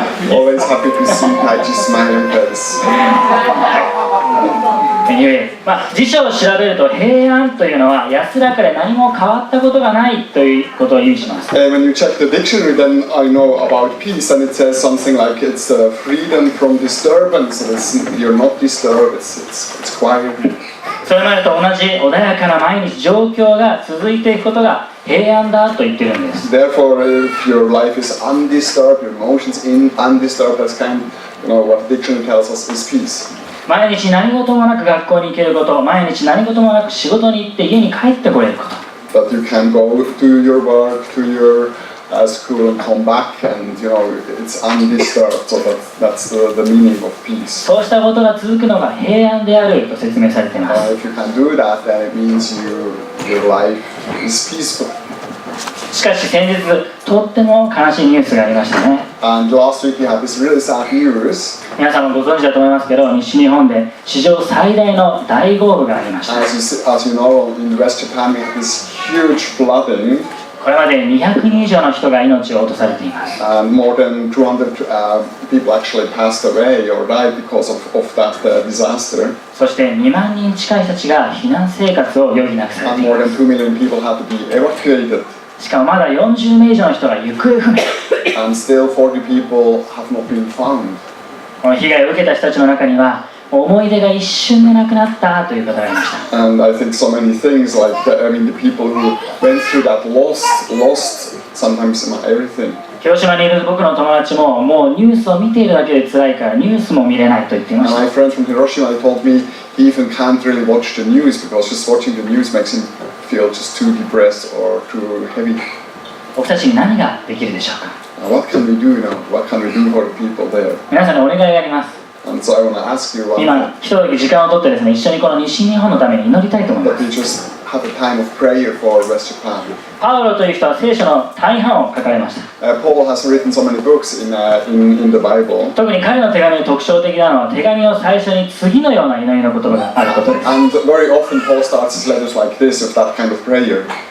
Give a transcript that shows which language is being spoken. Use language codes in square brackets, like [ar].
[en] Always happy to see Taichi's smiling face. [ja] Anyway、辞書を調べると平安というのは安らかで何も変わったことがないということを意味します。 [en] When you check the dictionary, then I know about peace, and it says something like it's freedom from disturbance. You're not disturbed. It's quiet. [ja] それまでと同じ穏やかな毎日状況が続いていくことが平安だと言っているんです。 [en] Therefore, if your life is undisturbed, your emotions undisturbed, that's kind of, what the dictionary tells us is peace. [ja] 毎日何事もなく学校に行けること、毎日何事もなく仕事に行って家に帰ってこれること。 [en] That you can go to your work, to your school and come back, and it's undisturbed. So that's the meaning of peace. [ja] そうしたことが続くのが平安であると説明されています。 [en] If you can do that, then it means your life is peaceful. [ja] しかし先日とっても悲しいニュースがありましたね。 [en] And last week we had this really sad news. [ja] 皆さんもご存知だと思いますけど、西日本で史上最大の大豪雨がありました。 [en] As you know, in West Japan we had this huge flooding. [ja] これまで200人以上の人が命を落とされています。 [en] And more than 200 people actually passed away or died because of that disaster. [ja] そして2万人近い人たちが避難生活を余儀なくされて [en] And [ja] いま [en] more than 2 million people had to be evacuated. [ja] す。しかもまだ40名以上の人が行方不明。 [en] And still 40 people have not been found. [ja] この被害を受けた人たちの中には思い出が一瞬でなくなったという方がいました。 [en] And I think so many things like the people who went through that lost sometimes everything. [ja] 広島にいる僕の友達ももうニュースを見ているだけで辛いからニュースも見れないと言っていまし [en] And [ja] た。 [en] my friend from Hiroshima told me he even can't really watch the news because just watching the news makes him feel just too depressed or too heavy. [ja] 僕たちに何ができるでしょうか。 [en] Now, what can we do now? What can we do for the people there? [ja] 皆さんにお願いがあります。 [en] And so I want to ask you [ja] 今一時時間をとってですね、一緒にこの西日本のために祈りたいと思いま [en] that we [ja] す。 [en] just have a time of prayer for West Japan. [ja] パウロという人は聖書の大半を書かれました。 [en] Paul has written so many books in the Bible. [ja] 特に彼の手紙の特徴的なのは手紙を最初に次のような祈りの言葉があることです。 [en] And very often Paul starts his letters like this, with that kind of prayer.